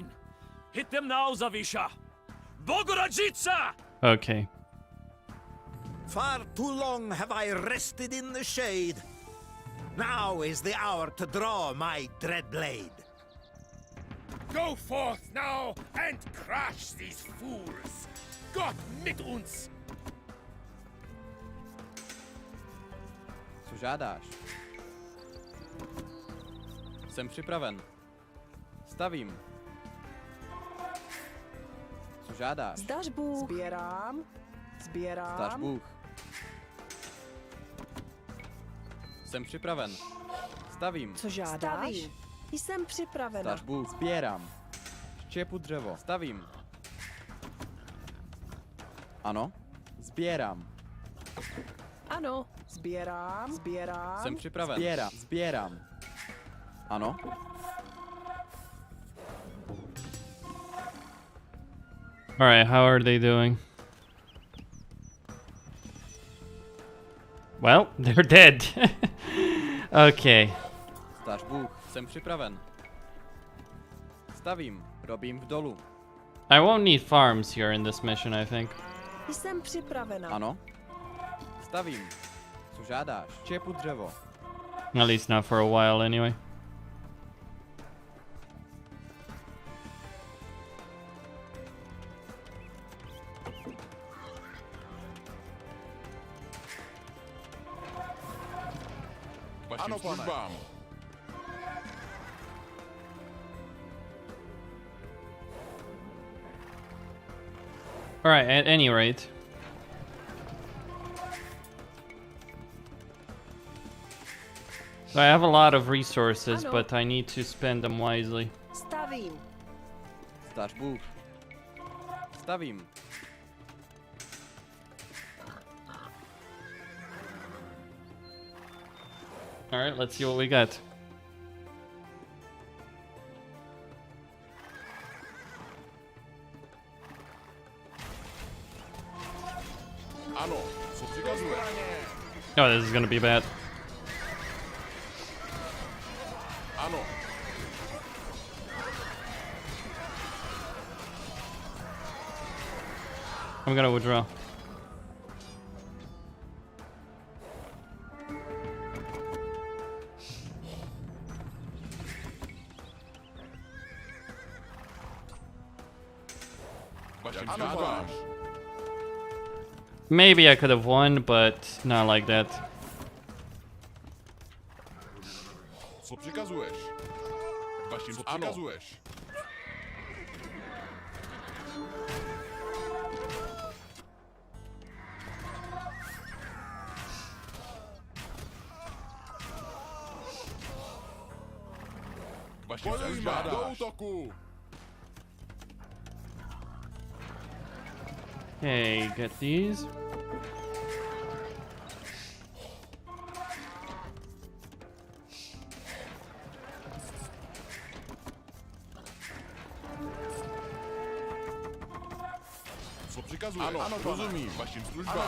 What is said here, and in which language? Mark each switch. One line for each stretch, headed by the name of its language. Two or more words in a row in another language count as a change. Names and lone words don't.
English: Hit them now, Zawisza! Bogorodžica! Okay. Far too long have I rested in the shade. Now is the hour to draw my dread blade. Go forth now and crush these fools.
German: Gott mit uns!
Czech: Co žádáš? Jsem připraven. Stavím. Co žádáš? Zdař Bůh. Sbírám. Zdař Bůh. Jsem připraven. Stavím. Co žádáš? Jsem připravena. Zdař Bůh. Sbírám. Štěpu dřevo. Stavím. Ano. Sbírám. Ano. Sbírám. Jsem připraven. Sbírám. Ano.
English: Alright, how are they doing? Well, they're dead. Okay.
Czech: Zdař Bůh. Jsem připraven. Stavím. Robím v dolu.
English: I won't need farms here in this mission, I think.
Czech: Jsem připravena. Ano. Stavím. Co žádáš? Štěpu dřevo.
English: At least not for a while, anyway.
Czech: Ano, pane.
English: Alright, at any rate. So I have a lot of resources, but I need to spend them wisely.
Czech: Stavím. Zdař Bůh. Stavím.
English: Alright, let's see what we got.
Czech: Ano, co přikazuje?
English: Oh, this is gonna be bad.
Czech: Ano.
English: I'm gonna withdraw. Maybe I could have won, but not like that.
Czech: Co přikazuješ? Vašim co přikazuješ? Vašim co žádáš? Do útoku!
English: Okay, get these.
Czech: Co přikazuješ? Ano, rozumím. Vašim službám.